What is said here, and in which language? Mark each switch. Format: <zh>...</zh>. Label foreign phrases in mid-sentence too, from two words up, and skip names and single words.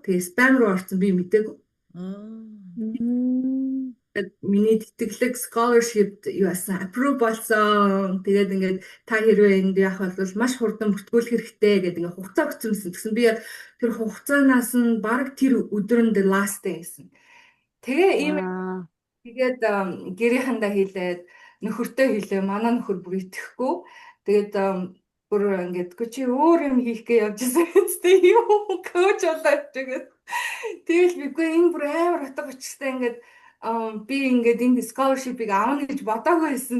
<mn>Тэгээ спам руу орсон би мэдээгүй. Миний тэтгэлэг scholarship юу асан approve болсон. Тэгээд ингээд та хэрвээ энд явах бол маш хурдан бүртгүүлэх хэрэгтэй гэдэг ингээд хугацаа өгсөн байсан. Тэгсэн би яг тэр хугацаанаас нь баг тэр өдөр нь</mn> <en>the last day</en> <mn>гэсэн. Тэгээ тэгээд гэрээхэндээ хэлээд нөхөртөө хэлээ. Манай нөхөр бүр итгэхгүй. Тэгээд бүр ингээд чи өөр юм хийхгээ явж байгаа үстэй юу коуч болоод тэгээд тэгэл бигүй энэ бүр амар утга учиртай ингээд би ингээд энэ scholarship-ыг авах гэж бодоогүй байсан.</mn>